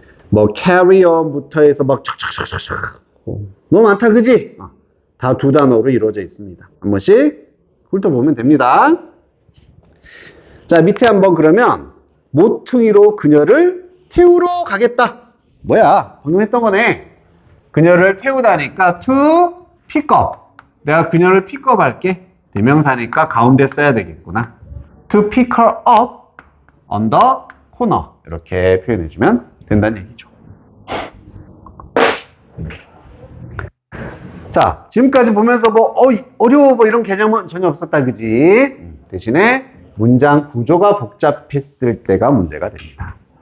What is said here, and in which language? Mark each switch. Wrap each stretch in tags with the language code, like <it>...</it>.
<ko>뭐 carry on부터 해서 막 척척척척 너무 많다 그지? 다 두 단어로 이루어져 있습니다. 한 번씩 훑어보면 됩니다. 자, 밑에 한번 그러면 모퉁이로 그녀를 태우러 가겠다. 뭐야? 방금 했던 거네. 그녀를 태우다니까 to pick up. 내가 그녀를 픽업 할게. 대명사니까 가운데 써야 되겠구나.</ko> <en>To pick her up on the corner.</en> <ko>이렇게 표현해주면 된다는 얘기죠. 자, 지금까지 보면서 뭐 어려워 뭐 이런 개념은 전혀 없었다 그지? 대신에 문장 구조가 복잡했을 때가 문제가 됩니다.</ko>